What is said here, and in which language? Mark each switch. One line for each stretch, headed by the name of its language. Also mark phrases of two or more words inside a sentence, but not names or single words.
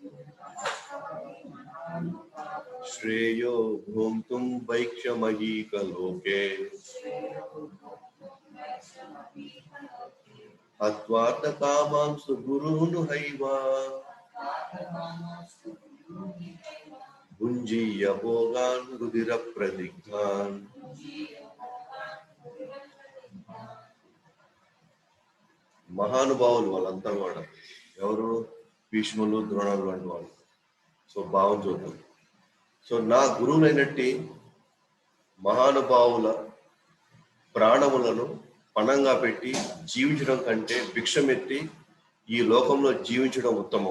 Sanskrit: श्रेयो भोक्तुं भैक्षमहीह लोके हत्वार्थकामांस्तु गुरूनिहैव भुञ्जीय भोगान् रुधिरप्रदिग्धान्
Telugu: మహానుభావులు వాళ్ళంతా కూడా ఎవరు? భీష్ములు, ద్రోణాలు లాంటి వాళ్ళు. సో భావం చూద్దాం. సో నా గురువులైనట్టి మహానుభావుల ప్రాణములను పణంగా పెట్టి జీవించడం కంటే భిక్షమెత్తి ఈ లోకంలో జీవించడం ఉత్తమం.